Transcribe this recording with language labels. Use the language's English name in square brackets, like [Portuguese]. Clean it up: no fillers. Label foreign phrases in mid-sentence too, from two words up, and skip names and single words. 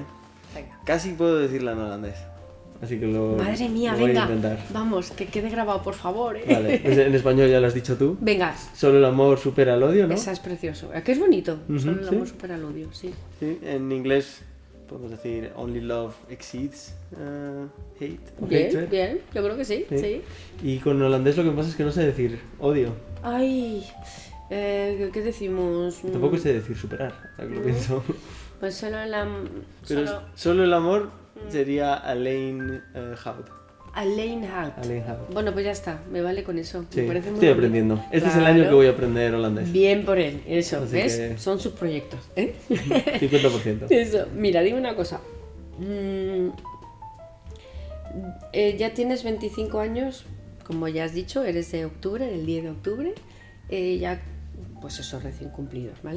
[Spanish] Venga. Casi puedo decirla en holandés. Así que lo, Madre mía, lo voy venga. a intentar. Vamos, que quede grabado, por favor. ¿eh? Vale, pues en español ya lo has dicho tú. Venga, Solo el amor supera el odio, ¿no? esa es precioso. ¿A qué es bonito? Ujú, Solo el sí. amor supera al odio, sí. Sí, en inglés podemos decir [English] only love exceeds hate [Spanish] o Bien, hatred. bien, yo creo que sí, Sí. sí. Y con holandés lo que pasa es que no sé decir odio. Ay, ¿qué decimos? Tampoco sé decir superar, ahora que lo pienso. Pues solo la... Pero Solo solo el amor sería [Dutch] alleen hout. Alain Hout. Alleen hout. [Spanish] Bueno, pues ya está, me vale con eso. Sí, Me parece muy estoy bonito. aprendiendo. Este es el Claro. año que voy a aprender holandés. Bien por él, eso, Así ¿ves? que- Son sus proyectos, ¿eh? 50%. Eso, mira, dime una cosa. Ya tienes 25 años, como ya has dicho, eres de octubre, del 10 de octubre, ya, pues eso, recién cumplidos, ¿vale?